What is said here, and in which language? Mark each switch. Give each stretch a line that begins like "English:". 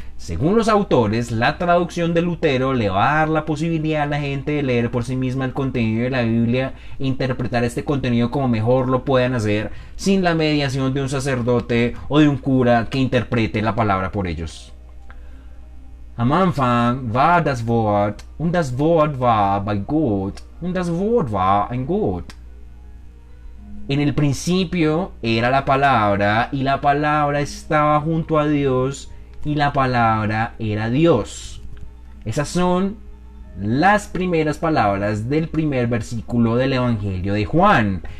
Spanish: Según los autores, la traducción de Lutero le va a dar la posibilidad a la gente de leer por sí misma el contenido de la Biblia e interpretar este contenido como mejor lo puedan hacer, sin la mediación de un sacerdote o de un cura que interprete la palabra por ellos.
German: Am Anfang war das Wort, und das Wort war bei Gott, und das Wort war ein Gott.
Spanish: En el principio era la palabra, y la palabra estaba junto a Dios, y la palabra era Dios. Esas son las primeras palabras del primer versículo del Evangelio de Juan.